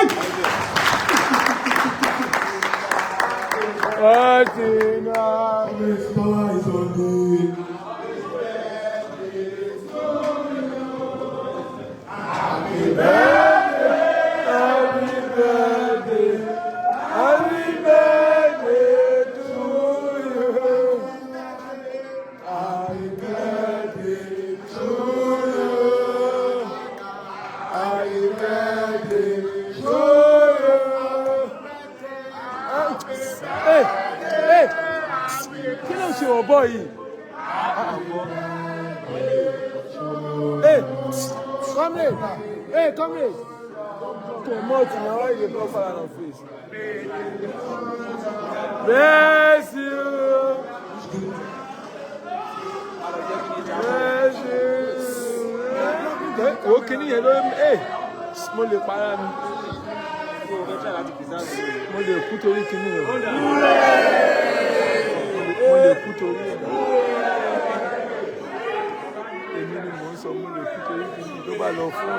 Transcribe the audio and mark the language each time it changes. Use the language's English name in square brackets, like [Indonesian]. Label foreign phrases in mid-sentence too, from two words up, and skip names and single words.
[English] Power is on the happy birthday, happy birthday, happy birthday to you. Happy birthday to you. Happy birthday to you. [Yoruba] Hey, hey, kí ló ń ṣe ọ̀bọ yìí? [English] Hey, come here. Hey, come here. Promote now, why you go for an face? Bless you. Bless you. [Yoruba] Okay, ni hello. Hey, mo lè para mi. Mo lè kú torí kíní o. Mo lè kú torí ẹ̀. Èmi ni mò ń sọ mo lè kú torí kíní tó bá lọ fún.